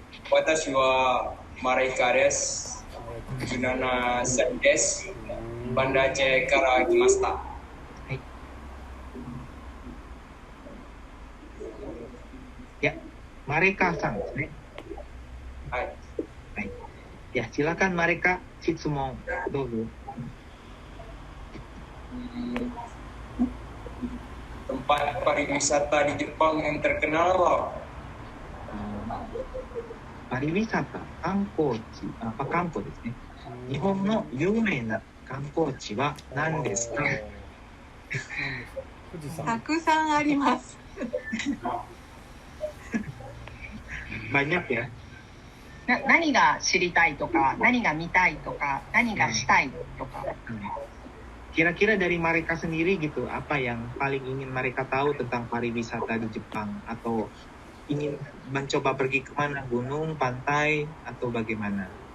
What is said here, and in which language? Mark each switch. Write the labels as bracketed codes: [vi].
[ja] 私はマレイカです。17歳です。バンダーチェから来ました。はい。 Marekaさんですね。はい。はい。 [id] silakan [ja] Mareka, Shitsumon, どうぞ。 [id] Tempat pariwisata di Jepang yang terkenal. Pariwisata, [ja] 観光地、観光ですね。日本の有名な観光地は何ですか？たくさんあります。 [id] Banyak ya。 [ja] 何が知りたいとか、何が見たいとか、何がしたいとか。 [id] Kira-kira dari mereka sendiri gitu, apa yang paling ingin mereka tahu tentang pariwisata di Jepang, atau ingin mencoba pergi kemana, gunung, pantai, atau bagaimana?